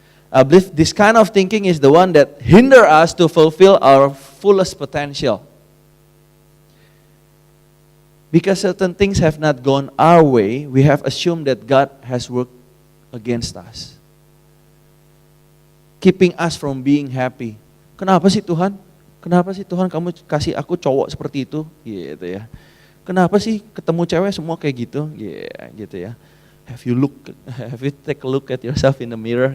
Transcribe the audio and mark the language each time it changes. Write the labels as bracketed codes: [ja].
[en] I believe this kind of thinking is the one that hinder us to fulfill our fullest potential. Because certain things have not gone our way, we have assumed that God has worked against us. Keeping us from being happy. [id] Kenapa sih Tuhan? Kenapa sih Tuhan kamu kasih aku cowok seperti itu? Gitu ya. Kenapa sih ketemu cewek semua kayak gitu? Gitu ya. [en] Have you take a look at yourself in the mirror?